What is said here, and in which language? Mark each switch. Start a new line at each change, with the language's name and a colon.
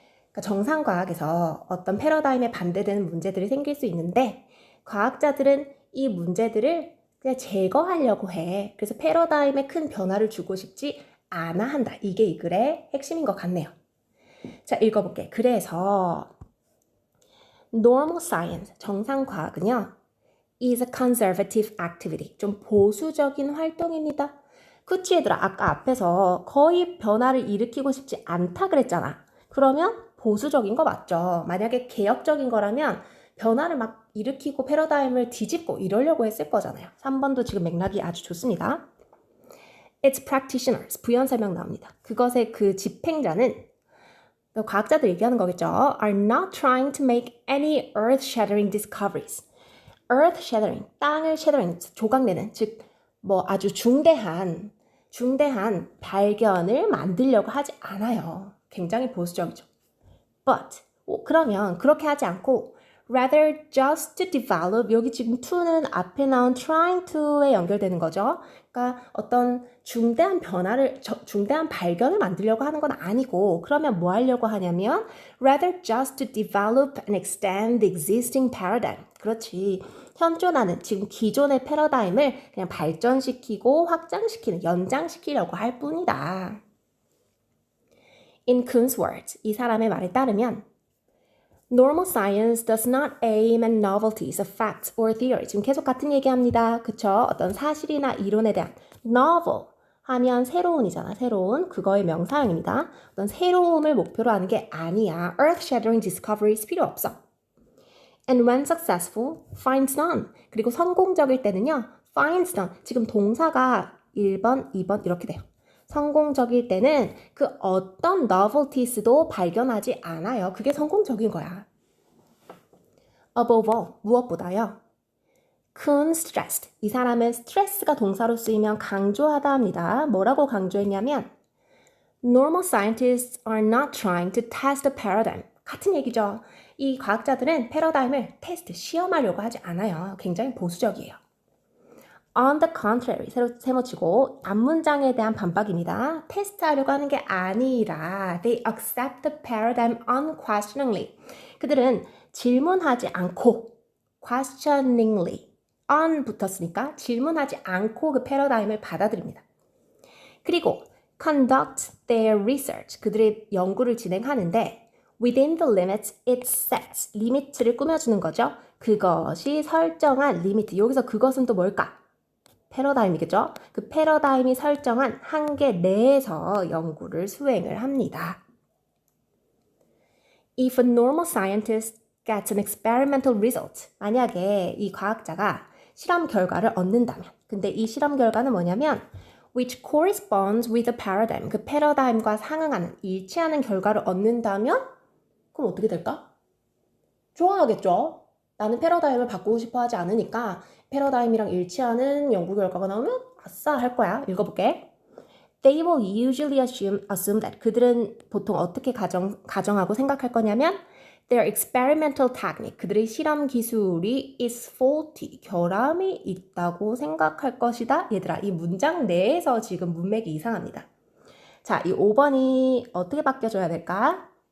Korean: 그러니까 정상과학에서 어떤 패러다임에 반대되는 문제들이 생길 수 있는데 과학자들은 이 문제들을 그냥 제거하려고 해. 그래서 패러다임에 큰 변화를 주고 싶지 않아 한다. 이게 이 글의 핵심인 것 같네요. 자, 읽어볼게. 그래서 normal science, 정상과학은요.
English: is a conservative activity.
Korean: 좀 보수적인 활동입니다. 그치 얘들아, 아까 앞에서 거의 변화를 일으키고 싶지 않다 그랬잖아. 그러면 보수적인 거 맞죠? 만약에 개혁적인 거라면 변화를 막 일으키고 패러다임을 뒤집고 이러려고 했을 거잖아요. 3번도 지금 맥락이 아주 좋습니다.
English: Its practitioners,
Korean: 부연 설명 나옵니다. 그것의 그 집행자는 과학자들 얘기하는 거겠죠.
English: Are not trying to make any earth-shattering discoveries.
Korean: earth-shattering, 땅을 shattering, 조각내는, 즉 뭐 아주 중대한 발견을 만들려고 하지 않아요. 굉장히 보수적이죠. But, 그러면 그렇게 하지 않고
English: rather just to develop,
Korean: 여기 지금 to는 앞에 나온 trying to에 연결되는 거죠. 그러니까 어떤 중대한 발견을 만들려고 하는 건 아니고 그러면 뭐 하려고 하냐면
English: rather just to develop and extend the existing paradigm.
Korean: 그렇지. 현존하는 지금 기존의 패러다임을 그냥 발전시키고 확장시키는, 연장시키려고 할 뿐이다.
English: In Kuhn's words,
Korean: 이 사람의 말에 따르면
English: Normal science does not aim at novelties of facts or theory.
Korean: 지금 계속 같은 얘기합니다. 그쵸? 어떤 사실이나 이론에 대한 novel 하면 새로운이잖아. 새로운 그거의 명사형입니다. 어떤 새로움을 목표로 하는 게 아니야.
English: Earth-shattering discoveries
Korean: 필요 없어.
English: And when successful, finds none.
Korean: 그리고 성공적일 때는요.
English: finds none.
Korean: 지금 동사가 1번, 2번 이렇게 돼요. 성공적일 때는 그 어떤 novelties도 발견하지 않아요. 그게 성공적인 거야.
English: Above all,
Korean: 무엇보다요.
English: Kuhn stressed.
Korean: 이 사람은 스트레스가 동사로 쓰이면 강조하다 합니다. 뭐라고 강조했냐면
English: Normal scientists are not trying to test the paradigm.
Korean: 같은 얘기죠. 이 과학자들은 패러다임을 테스트, 시험하려고 하지 않아요. 굉장히 보수적이에요.
English: On the contrary,
Korean: 세모치고 앞문장에 대한 반박입니다. 테스트하려고 하는 게 아니라
English: they accept the paradigm unquestioningly.
Korean: 그들은 질문하지 않고 questioningly on 붙었으니까 질문하지 않고 그 패러다임을 받아들입니다. 그리고
English: conduct their research.
Korean: 그들의 연구를 진행하는데
English: within the limits it sets.
Korean: 리미트를 꾸며주는 거죠. 그것이 설정한 리미트. 여기서 그것은 또 뭘까? 패러다임이겠죠? 그 패러다임이 설정한 한계 내에서 연구를 수행을 합니다.
English: If a normal scientist gets an experimental result,
Korean: 만약에 이 과학자가 실험 결과를 얻는다면, 근데 이 실험 결과는 뭐냐면
English: which corresponds with the paradigm,
Korean: 그 패러다임과 상응하는, 일치하는 결과를 얻는다면 그럼 어떻게 될까? 좋아하겠죠? 나는 패러다임을 바꾸고 싶어 하지 않으니까 패러다임이랑 일치하는 연구 결과가 나오면 아싸 할 거야. 읽어볼게.
English: They will usually assume that.
Korean: 그들은 보통 어떻게 가정하고 생각할 거냐면
English: their experimental technique.
Korean: 그들의 실험 기술이
English: is faulty.
Korean: 결함이 있다고 생각할 것이다. 얘들아, 이 문장 내에서 지금 문맥이 이상합니다. 자, 이 5번이 어떻게 바뀌어줘야 될까?